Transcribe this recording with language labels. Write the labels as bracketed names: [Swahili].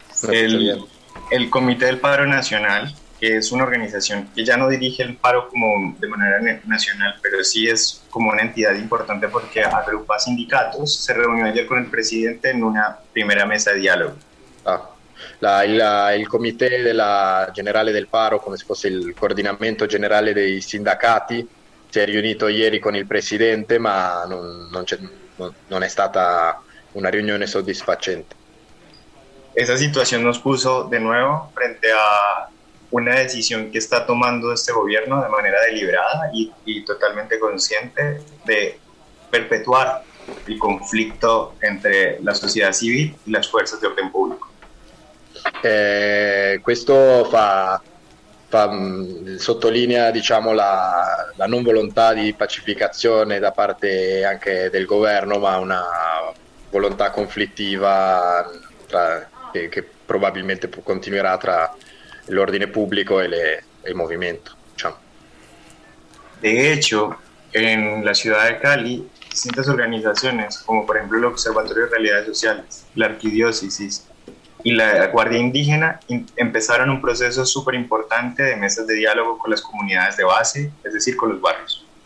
[Spanish] El Comité del Paro Nacional, que es una organización que ya no dirige el paro como de manera nacional, pero sí es como una entidad importante porque agrupa sindicatos, se reunió ayer con el presidente en una primera mesa de diálogo. Ah. [Italian] Il comitè della generale del paro, come se fosse il coordinamento generale dei sindacati, si è riunito ieri con il presidente, ma non è stata una riunione soddisfacente. [Spanish] Esa situación nos puso de nuevo frente a una decisión que está tomando este gobierno de manera deliberada y totalmente consciente de perpetuar el conflicto entre la sociedad civil y las fuerzas de orden público. [Italian] Questo sottolinea, diciamo, la non volontà di pacificazione da parte anche del governo, ma una volontà conflittiva che probabilmente continuerà tra l'ordine pubblico e il movimento, diciamo. [Spanish] De hecho, en la ciudad de Cali, distintas organizaciones, como por ejemplo el Observatorio de Realidades Sociales, la Arquidiócesis y la Guardia Indígena, empezaron un proceso súper importante de mesas de diálogo con las comunidades de base, es decir, con los barrios.